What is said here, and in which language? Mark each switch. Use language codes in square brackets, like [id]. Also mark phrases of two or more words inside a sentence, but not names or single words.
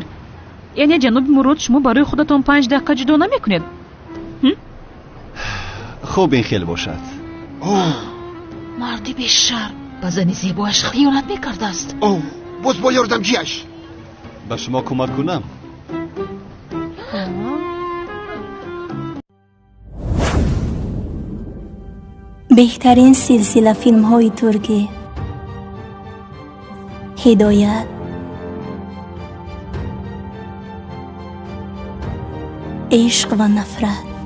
[tg] яъне ҷаноби мурод шумо барои худатон 5 дақиқа ҷудо намекунед? хуб, ин хел бошад. марди бешарм ба зани зебояш хиёнат мекардааст. боз бо ёрдамчиаш. ба шумо кӯмак кунам. [fa] بهترین سلسله فیلم های ترکی، هدایت، عشق و نفرت،